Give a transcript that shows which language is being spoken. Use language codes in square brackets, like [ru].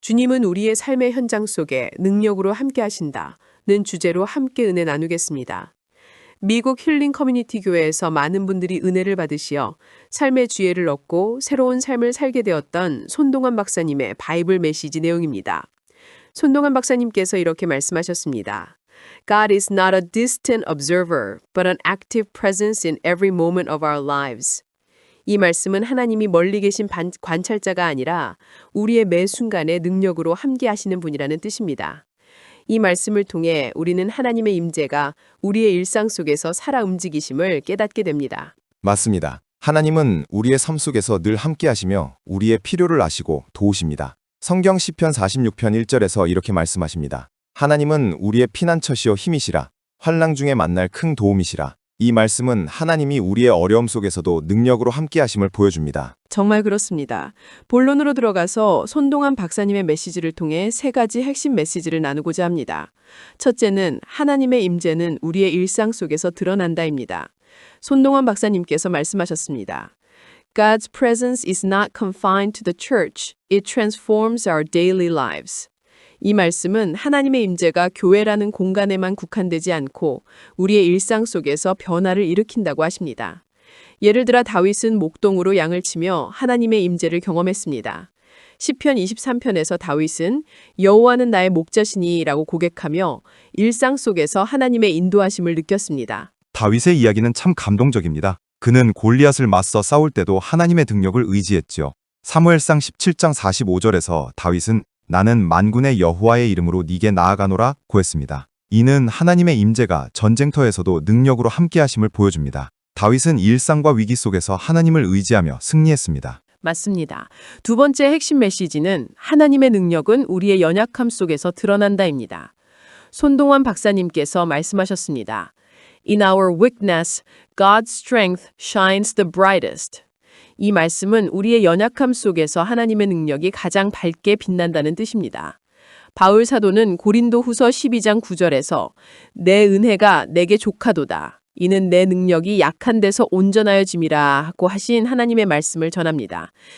[ko] 주님은 우리의 삶의 현장 속에 능력으로 함께 하신다는 주제로 함께 은혜 나누겠습니다. 미국 힐링 커뮤니티 교회에서 많은 분들이 은혜를 받으시어 삶의 지혜를 얻고 새로운 삶을 살게 되었던 손동환 박사님의 바이블 메시지 내용입니다. 손동환 박사님께서 이렇게 말씀하셨습니다. [en] God is not a distant observer, but an active presence in every moment of our lives. [ko] 이 말씀은 하나님이 멀리 계신 관찰자가 아니라 우리의 매 순간에 능력으로 함께 하시는 분이라는 뜻입니다. 이 말씀을 통해 우리는 하나님의 임재가 우리의 일상 속에서 살아 움직이심을 깨닫게 됩니다. 맞습니다. 하나님은 우리의 삶 속에서 늘 함께 하시며 우리의 필요를 아시고 도우십니다. 성경 시편 46편 1절에서 이렇게 말씀하십니다. 하나님은 우리의 피난처시요 힘이시라. 환난 중에 만날 큰 도움이시라. 이 말씀은 하나님이 우리의 어려움 속에서도 능력으로 함께 하심을 보여줍니다. 정말 그렇습니다. 본론으로 들어가서 손동환 박사님의 메시지를 통해 세 가지 핵심 메시지를 나누고자 합니다. 첫째는 하나님의 임재는 우리의 일상 속에서 드러난다입니다. 손동환 박사님께서 말씀하셨습니다. [en] God's presence is not confined to the church. It transforms our daily lives. [ko] 이 말씀은 하나님의 임재가 교회라는 공간에만 국한되지 않고 우리의 일상 속에서 변화를 일으킨다고 하십니다. 예를 들어 다윗은 목동으로 양을 치며 하나님의 임재를 경험했습니다. 시편 23편에서 다윗은 여호와는 나의 목자시니라고 고백하며 일상 속에서 하나님의 인도하심을 느꼈습니다. 다윗의 이야기는 참 감동적입니다. 그는 골리앗을 맞서 싸울 때도 하나님의 능력을 의지했죠. 사무엘상 17장 45절에서 다윗은 나는 만군의 여호와의 이름으로 네게 나아가노라 고했습니다. 이는 하나님의 임재가 전쟁터에서도 능력으로 함께하심을 보여줍니다. 다윗은 일상과 위기 속에서 하나님을 의지하며 승리했습니다. 맞습니다. 두 번째 핵심 메시지는 하나님의 능력은 우리의 연약함 속에서 드러난다입니다. 손동환 박사님께서 말씀하셨습니다. [en] In our weakness, God's strength shines the brightest. [ko] 이 말씀은 우리의 연약함 속에서 하나님의 능력이 가장 밝게 빛난다는 뜻입니다. 바울 사도는 고린도 후서 12장 9절에서 내 은혜가 내게 족하도다. 이는 내 능력이 약한 데서 온전하여짐이라 하고 하신 하나님의 말씀을 전합니다.